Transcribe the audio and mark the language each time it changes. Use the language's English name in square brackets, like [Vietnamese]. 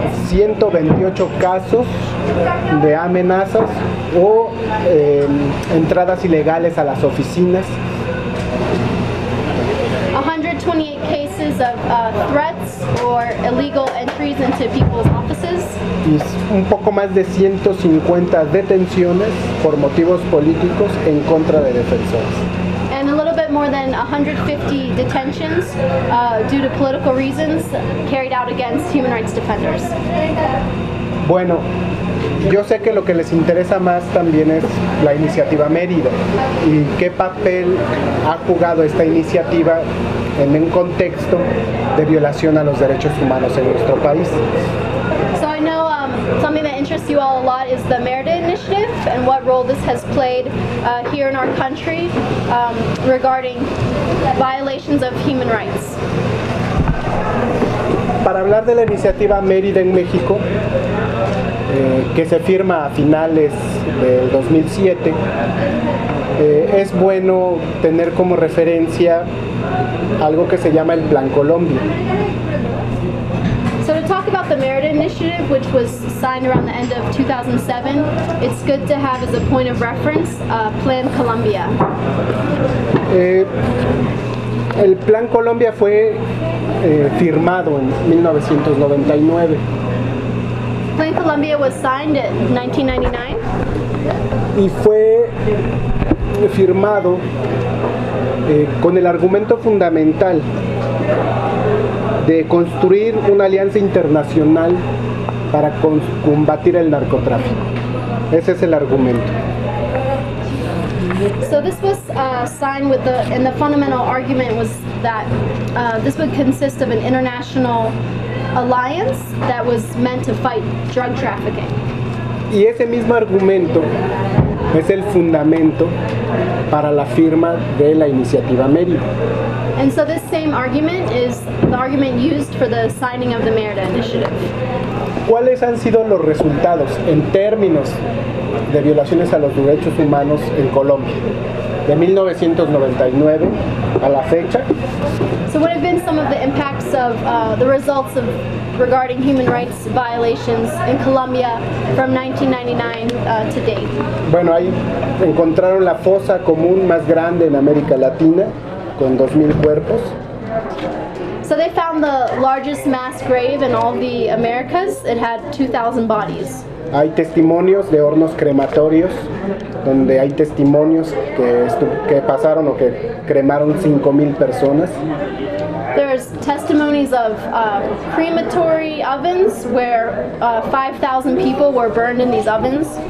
[Spanish] 128 casos de amenazas o entradas ilegales a las oficinas. [English] 28 cases of threats or illegal entries into people's offices. [Spanish] Y un poco más de 150 detenciones por motivos políticos en contra de defensores. [English] And a little bit more than 150 detentions due to political reasons carried out against human rights defenders. [Spanish] Bueno, yo sé que lo que les interesa más también es la iniciativa Mérida y qué papel ha jugado esta iniciativa en un contexto de violación a los derechos humanos en nuestro país. [English] So I know something that interests you all a lot is the Mérida Initiative and what role this has played here in our country regarding violations of human rights. [Spanish] Para hablar de la iniciativa Mérida en México, que se firma a finales de 2007, es bueno tener como referencia algo que se llama el Plan Colombia. [English] So to talk about the Mérida Initiative, which was signed around the end of 2007, it's good to have as a point of reference Plan Colombia. [Spanish] El Plan Colombia fue firmado en 1999. [English] Plan Colombia was signed in 1999. [Spanish] Y fue firmado con el argumento fundamental de construir una alianza internacional para combatir el narcotráfico. Ese es el argumento. [English] So this was signed with the, and the fundamental argument was that this would consist of an international alliance that was meant to fight drug trafficking. [Spanish] Y ese mismo argumento es el fundamento para la firma de la Iniciativa Mérida. [English] And so this same argument is the argument used for the signing of the Mérida Initiative. [Spanish] ¿Cuáles han sido los resultados en términos de violaciones a los derechos humanos en Colombia de 1999 a la fecha? [English] So what have been some of the impacts of the results of regarding human rights violations in Colombia from 1999 to date? [Spanish] Bueno, ahí encontraron la fosa común más grande en América Latina con 2000 cuerpos. [English] So they found the largest mass grave in all the Americas. It had 2000 bodies. [Spanish] Hay testimonios de hornos crematorios donde hay testimonios que pasaron o que cremaron 5000 personas. [English] There's testimonies of crematory ovens where 5000 people were burned in these ovens.